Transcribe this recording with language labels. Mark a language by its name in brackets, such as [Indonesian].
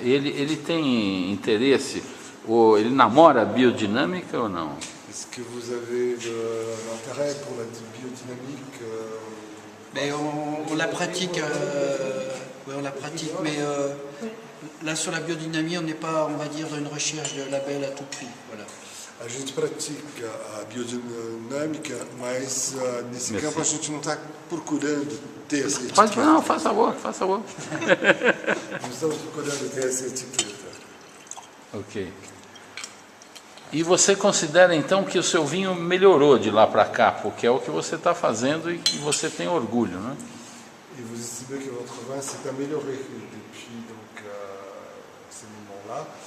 [Portuguese] Ele tem interesse, ou ele namora a biodinâmica ou não? [French] Est-ce que vous avez l'intérêt pour la biodynamique? Mais on la pratique, oui, on la pratique, mais là sur la biodynamie, on n'est pas, on va dire, dans une recherche de label à tout prix, voilà. [Portuguese] A gente pratica a biodinâmica, mas nesse campo a gente não está procurando ter essa etiqueta. Não, faz favor, faz favor. Não estamos procurando ter essa etiqueta. Ok. E você considera então que o seu vinho melhorou de lá para cá, porque é o que você está fazendo e que você tem orgulho, né? [French] Et vous estimez que votre vin s'est amélioré depuis donc, ce moment-là.